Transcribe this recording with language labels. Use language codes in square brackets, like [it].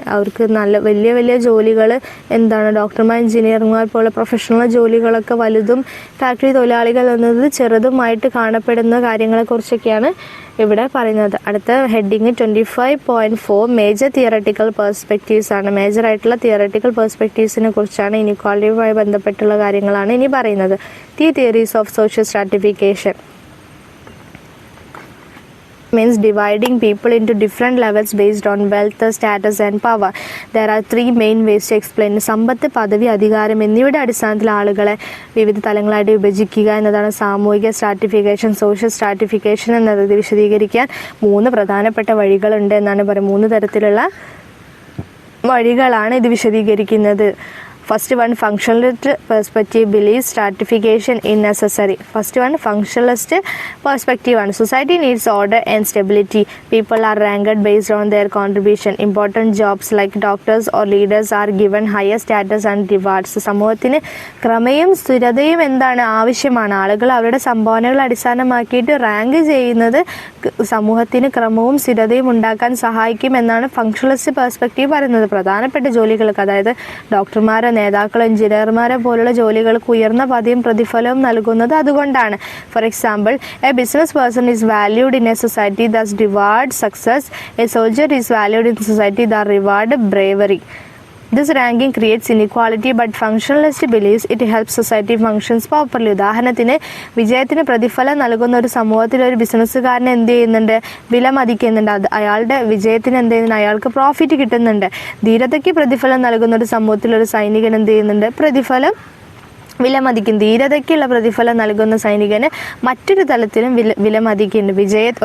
[ml] അവർക്ക് നല്ല വലിയ വലിയ ജോലികൾ എന്താണ്, ഡോക്ടർമാർ, എഞ്ചിനീയർമാർ പോലെ പ്രൊഫഷണൽ ജോലികളൊക്കെ വലുതും ഫാക്ടറി തൊഴിലാളികൾ എന്നത് ചെറുതുമായിട്ട് കാണപ്പെടുന്ന കാര്യങ്ങളെക്കുറിച്ചൊക്കെയാണ് ഇവിടെ പറയുന്നത്. അടുത്ത ഹെഡിങ് 25.4 മേജർ തിയററ്റിക്കൽ പെർസ്പെക്റ്റീവ്സ് ആണ്. മേജറായിട്ടുള്ള തിയററ്റിക്കൽ പെർസ്പെക്റ്റീവ്സിനെ കുറിച്ചാണ്, ഇനിക്വാളിറ്റിയുമായി ബന്ധപ്പെട്ടുള്ള കാര്യങ്ങളാണ് ഇനി പറയുന്നത്. [en] Theories of social stratification means dividing people into different levels based on wealth, status and power. There are three main ways to explain. [ml] സമ്പത്ത്, പദവി, അധികാരം എന്നിവയുടെ അടിസ്ഥാനത്തിൽ ആളുകളെ വിവിധ തലങ്ങളായിട്ട് വിഭജിക്കുക എന്നതാണ് സാമൂഹിക സ്ട്രാറ്റിഫിക്കേഷൻ. സോഷ്യൽ സ്ട്രാറ്റിഫിക്കേഷൻ എന്നത് വിശദീകരിക്കാൻ 3 പ്രധാനപ്പെട്ട വഴികളുണ്ട് എന്നാണ് പറയുന്നത്. 3 തരത്തിലുള്ള വഴികളാണ് ഇത് വിശദീകരിക്കുന്നത്. [en] First one, functionalist perspective believes stratification is necessary. First one, functionalist perspective one. Society needs order and stability. People are ranked based on their contribution. Important jobs like doctors or leaders are given higher status and rewards. [ml] സമൂഹത്തിന് ക്രമയും സ്ഥിരതയും എന്താണ് ആവശ്യമാണ്. ആളുകൾ അവരുടെ സംഭാവനകൾ അടിസ്ഥാനമാക്കിയിട്ട് rank ചെയ്യുന്നത് സമൂഹത്തിന് ക്രമവും സ്ഥിരതയും ഉണ്ടാക്കാൻ സഹായിക്കും എന്നാണ് ഫങ്ഷണലിസ്റ്റ് പെർസ്പെക്റ്റീവ് പറയുന്നത്. പ്രധാനപ്പെട്ട ജോലികൾക്ക്, അതായത് ഡോക്ടർമാരെ, നേതാക്കൾ, എഞ്ചിനീയർമാരെ പോലുള്ള ജോലികൾക്ക് ഉയർന്ന പദവിയും പ്രതിഫലവും നൽകുന്നത് അതുകൊണ്ടാണ്. [en] For example, a business person is valued in a society that's reward success. A soldier is valued in society that reward bravery. This ranking creates inequality, but functionalist believes it helps society functions properly. [ml] ഉദാഹരണത്തിന്, വിജയത്തിന് പ്രതിഫലം നൽകുന്ന ഒരു സമൂഹത്തിൽ ഒരു ബിസിനസ്സുകാരനെ എന്ത് ചെയ്യുന്നുണ്ട്, വില മതിക്കുന്നുണ്ട്. അത് അയാളുടെ വിജയത്തിന് എന്ത് ചെയ്യുന്നുണ്ട്, അയാൾക്ക് പ്രോഫിറ്റ് കിട്ടുന്നുണ്ട്. ധീരതയ്ക്ക് പ്രതിഫലം നൽകുന്ന ഒരു സമൂഹത്തിൽ ഒരു സൈനികൻ എന്ത് ചെയ്യുന്നുണ്ട്, പ്രതിഫലം വിലമതിക്കും. ധീരതയ്ക്കുള്ള പ്രതിഫലം നൽകുന്ന സൈനികന് മറ്റൊരു തലത്തിലും വിലമതിക്കുന്നുണ്ട്.